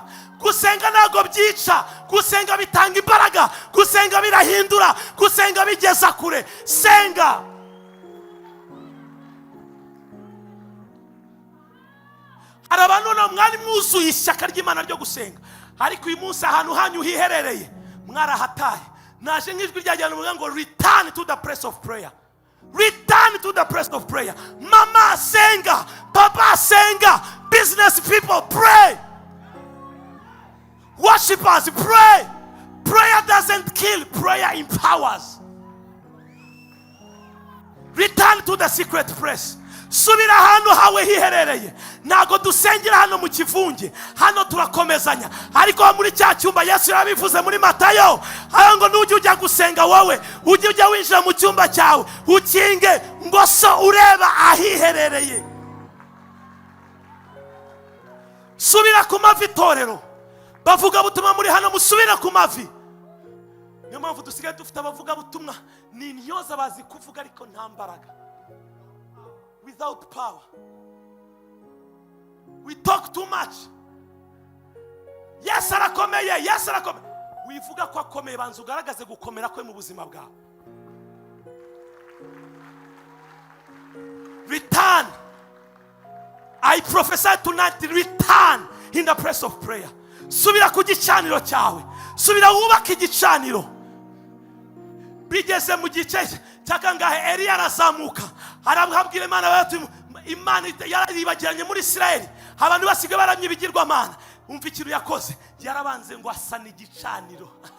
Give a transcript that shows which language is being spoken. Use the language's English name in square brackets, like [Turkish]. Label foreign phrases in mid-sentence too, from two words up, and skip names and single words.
[Kinyarwanda] Gusenga ntago byica, gusenga bitanga imbaraga, gusenga birahindura, gusenga bigeza kure. Senga. Arabantu na mwari mwuzuye ishyaka ry'Imana ryo gusenga, ariko uyu munsi ahantu hanyu hiherereye mwarahataye. Naje nk'ijwi ryajyana mu ngo [English] return to the place of prayer. Return to the place of prayer. [Kinyarwanda] Mama senga, papa senga, [English] business people pray, worshipers pray. Prayer doesn't kill, prayer empowers. Return to the secret place. [Kinyarwanda] subira ahantu hawe hiherereye. Ntago dusengera hano mu kivunge, hano turakomezanya. Ariko muri cya cyumba Yesu yabivuze muri Matayo, ngo nujya ujya gusenga wowe ujya winjira mu cyumba cyawe ukinge ngo so ureba ahiherereye. Subira ku mavi torero, bavuga butumwa muri hano musubira ku mavi. Niyo mpamvu dusigaye dufite abavuga butumwa ni intyoza bazi kuvuga ariko nta mbaraga. [English] Without power. We talk too much. [Kinyarwanda] Yes arakomeye, yes arakomeye. Wivuga ko akomeye, banza ugaragaze gukomera kwe mu buzima bwawe. [English] Return. I prophesy tonight, return in the place of prayer. [Kinyarwanda] Subira ku gicaniro cyawe, subira wubaka igicaniro. Bigeze mu gice cyakangahe Eliya arazamuka arabwira Imana bati Imana yaribagiranye muri Isirayeli, abantu basigaye baramye ibigirwamana. Umva ikintu yakoze, yarabanze ngo asana igicaniro.